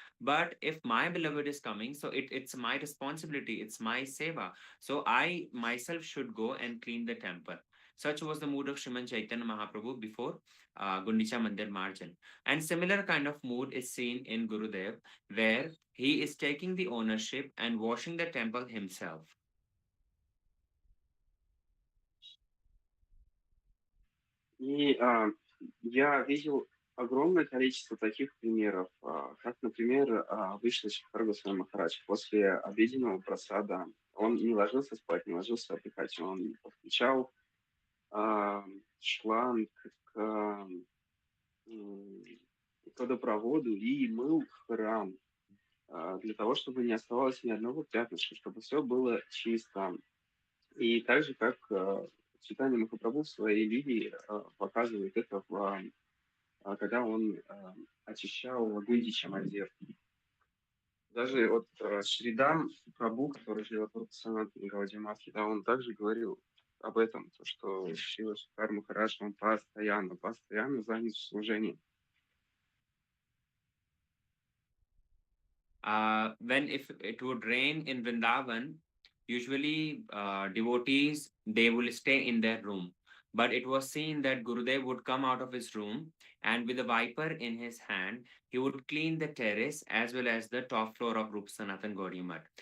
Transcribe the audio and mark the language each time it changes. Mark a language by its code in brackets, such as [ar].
[en] But if my beloved is coming, so it's my responsibility, it's my seva, so I myself should go and clean the temple. Such was the mood of Shriman Chaitanya Mahaprabhu before Gundicha Mandir Marjan. And similar kind of mood is seen in Gurudev, where he is taking the ownership and washing the temple himself. [ru] И я видел огромное количество таких примеров, как, например, обычно Шри Госвами Махарадж после обеденного просада, он не ложился спать, не ложился отдыхать, он подключал шланг к водопроводу и мыл храм для того, чтобы не оставалось ни одного пятнышка, чтобы все было чисто. И так же, как Чайтанья Махапрабху в своей линии показывает это, когда он очищал Гундича Мандир. Даже вот Шридам Прабху, который живет в Санатане Гаудиматхи, да, он также говорил об этом, то, что Шрила Шри Махарадж, он постоянно занят в служении. [en] When if it would rain in Vrindavan, usually devotees, they will stay in their room. But it was seen that Gurudev would come out of his room and with a wiper in his hand, he would clean the terrace as well as the top floor of Rupa Sanatan Gaudiya Math.